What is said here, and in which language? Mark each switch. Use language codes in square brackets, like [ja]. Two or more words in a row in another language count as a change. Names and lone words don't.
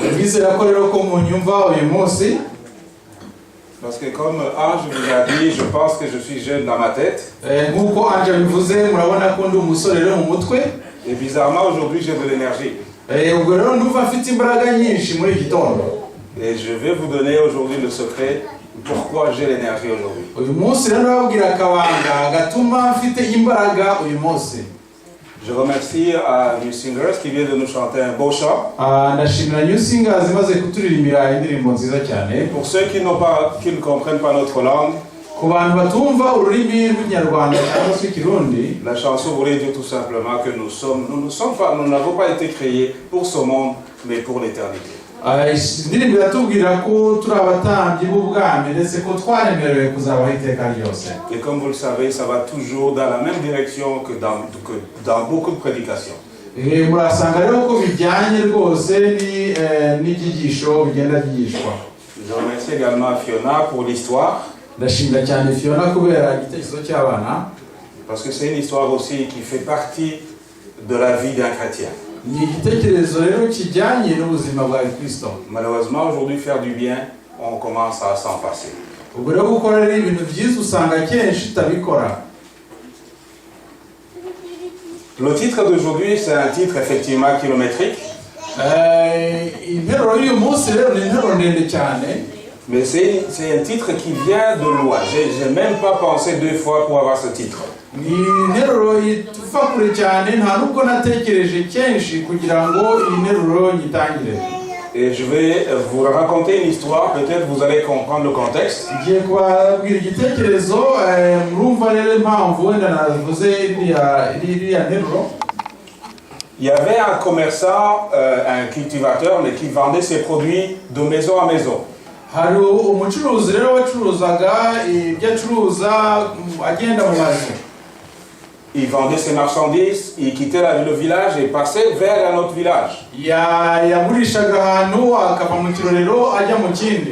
[rw] ndizera ko rero ko munyumva uyu munsi. [fr] Parce que comme Ange vous a dit, je pense que je suis jeune dans ma tête. [rw] Nkuko Ange bivuze murabona ko ndi umusore rero mu mutwe. [fr] Et bizarrement aujourd'hui j'ai de l'énergie. [rw] Ubwo rero ndumva mfite imbaraga nyinshi muri iki gitondo. [fr] Et je vais vous donner aujourd'hui le secret pourquoi j'ai l'énergie aujourd'hui. [rw] Uyu munsi rero ndababwira akabanga gatuma mfite imbaraga uyu munsi. [fr] Je remercie à New Singers qui vient de nous chanter un beau chant. [rw] Ndashimira New Singers zimaze kuturirimbira indirimbo nziza cyane. [fr] Pour ceux qui ne comprennent pas notre langue, [rw] ku bantu batumva ururimi rw'inyarwanda cyangwa se ikirundi, [fr] la chanson voulait dire tout simplement que nous n'avons pas été créés pour ce monde, mais pour l'éternité. [rw] indirimbo iratubwira ko turi abatambyi b'ubwami ndetse ko twaremerewe kuzabaho iteka ryose. [fr] Et comme vous le savez, ça va toujours dans la même direction que dans beaucoup de prédications. [rw] Murasanga rero ko bijyanye rwose n'ibyigisho bigenda byigishwa. [fr] Je remercie également Fiona pour l'histoire. [rw] Ndashimira cyane Fiona kubera igitekerezo cy'abana. [fr] Parce que c'est une histoire aussi qui fait partie de la vie d'un chrétien. [rw] Ni igitekerezo rero kijyanye n'ubuzima bwa Kristo. [fr] Malheureusement, aujourd'hui, faire du bien, on commence à s'en passer. [rw] Ubwo rero gukora rero ibintu byiza usanga kenshi tutabikora. [fr] Le titre d'aujourd'hui, c'est un titre effectivement kilométrique. [rw] Interuro y'uyu munsi rero ni interuro ndende cyane. [fr] Mais c'est un titre qui vient de loin. J'ai même pas pensé 2 fois pour avoir ce titre. [rw] Ni interuro itufa kure cyane nta nubwo natekereje kenshi kugira ngo iyi interuro nyitangire. [fr] Et je vais vous raconter une histoire, peut-être vous allez comprendre le contexte. [rw] Ngiye kubabwira igitekerezo murumva rero impamvu wenda navuze iriya interuro. [fr] Il y avait un commerçant, un cultivateur, mais qui vendait ses produits de maison à maison. [rw] Hari umucuruzi rero wacuruzaga ibyo acuruza agenda mu mazu. [fr] Il vendait ses marchandises, il quittait le village et passait vers un autre village. [rw] Yagurishaga ahantu akava mu kirorero ajya mu kindi.